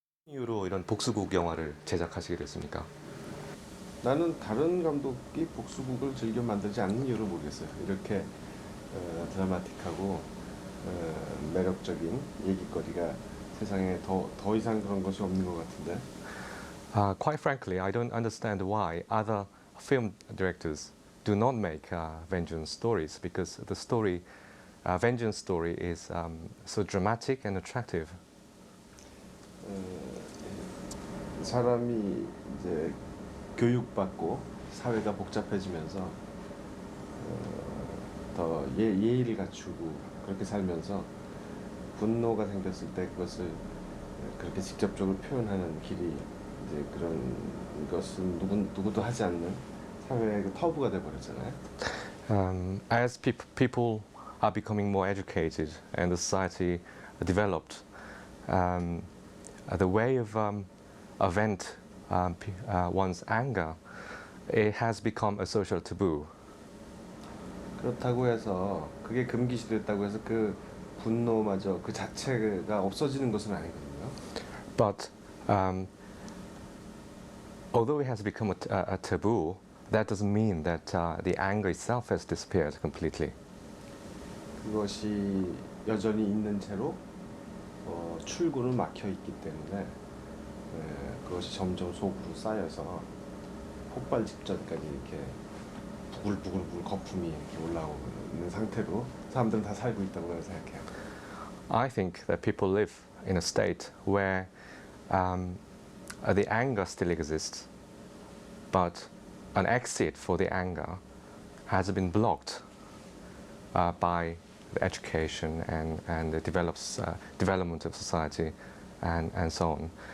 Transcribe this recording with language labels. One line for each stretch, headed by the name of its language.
Korean: 이유로 이런 복수국 영화를 제작하시게 됐습니까? 나는 다른 감독이 복수극을 즐겨 만들지 않는 이유를 모르겠어요. 이렇게 드라마틱하고 매력적인 얘기거리가 세상에 더 이상 그런 것이 없는 것 같은데.
English: Quite frankly, I don't understand why other film directors do not make vengeance stories because the story, vengeance story, is so dramatic and attractive.
Korean: 사람이 이제 교육받고 사회가 복잡해지면서 더 예의를 갖추고 그렇게 살면서 분노가 생겼을 때 그것을 그렇게 직접적으로 표현하는 길이 이제 그런 것은 누구도 하지 않는 사회의 그 터부가 돼버렸잖아요.
English: As people are becoming more educated and the society developed, the way of vent one's anger, it has become a social taboo.
Korean: 그렇다고 해서 그게 금기시됐다고 해서 그 분노마저 그 자체가 없어지는 것은 아니거든요.
English: But although it has become a taboo, that doesn't mean that the anger itself has disappeared completely.
Korean: 그것이 여전히 있는 채로 출구는 막혀 있기 때문에 그것이 점점 속으로 쌓여서 폭발 직전까지 이렇게 부글부글 거품이 이렇게 올라오고 있는 상태로 사람들은 다 살고 있다고 생각해요.
English: I think that people live in a state where the anger still exists, but an exit for the anger has been blocked by the education and the development of society and so on.